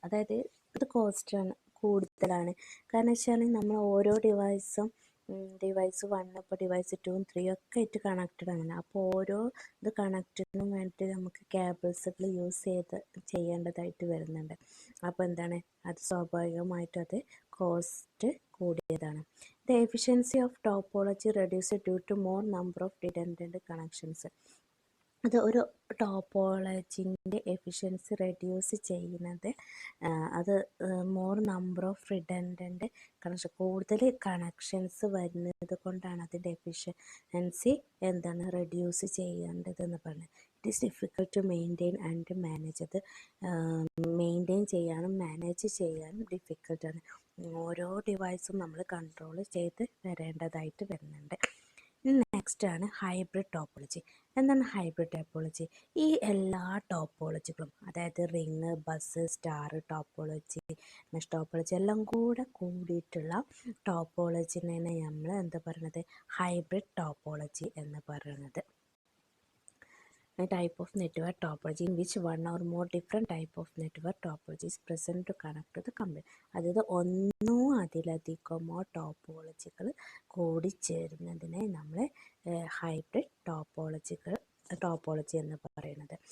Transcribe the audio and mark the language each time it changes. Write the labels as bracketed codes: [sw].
[ml] അതായത് ഇത് കോസ്റ്റാണ്, കൂടുതലാണ്. കാരണം വെച്ചാൽ നമ്മൾ ഓരോ ഡിവൈസും ഡിവൈസ് 1 ഇപ്പോൾ ഡിവൈസ് 2 3 ഒക്കെ ആയിട്ട് കണക്റ്റഡ് ആണ്. അപ്പോൾ ഓരോ ഇത് കണക്റ്റിനും വേണ്ടിയിട്ട് നമുക്ക് കേബിൾസുകൾ യൂസ് ചെയ്യേണ്ടതായിട്ട് വരുന്നുണ്ട്. അപ്പോൾ എന്താണ്, അത് സ്വാഭാവികമായിട്ടും അത് കോസ്റ്റ് കൂടിയതാണ്. [en] The efficiency of topology reduced due to more number of redundant connections. [ml] അത് ഒരു ടോപ്പോളജിൻ്റെ എഫിഷ്യൻസി റെഡ്യൂസ് ചെയ്യുന്നത് അത് more number of redundant connection, കൂടുതൽ കണക്ഷൻസ് വരുന്നത് കൊണ്ടാണ് അതിൻ്റെ എഫിഷ്യൻസി റെഡ്യൂസ് ചെയ്യേണ്ടതെന്ന് പറഞ്ഞത്. [en] It is difficult to maintain and manage. [ml] അത് മെയിൻറ്റെയിൻ ചെയ്യാനും മാനേജ് ചെയ്യാനും ഡിഫിക്കൽട്ടാണ്. ഓരോ ഡിവൈസും നമ്മൾ കൺട്രോൾ ചെയ്ത് വരേണ്ടതായിട്ട് വരുന്നുണ്ട്. നെക്സ്റ്റ് ആണ് ഹൈബ്രിഡ് ടോപ്പോളജി. എന്താണ് ഹൈബ്രിഡ് ടോപ്പോളജി? ഈ എല്ലാ ടോപ്പോളജികളും, അതായത് ring, bus, star topology, mesh topology എല്ലാം കൂടിയിട്ടുള്ള ടോപ്പോളജിനെ നമ്മൾ പറയുന്നത് ഹൈബ്രിഡ് ടോപ്പോളജി എന്ന് പറയുന്നത്. [en] type of network topology in which one or more different type of network topology is present to connect to the computer. [ml] അതായത് ഒന്നോ അതിലധികമോ ടോപ്പോളജികൾ കൂടിച്ചേരുന്നതിനെ നമ്മൾ ഹൈബ്രിഡ് ടോപ്പോളജി എന്ന് പറയുന്നത്.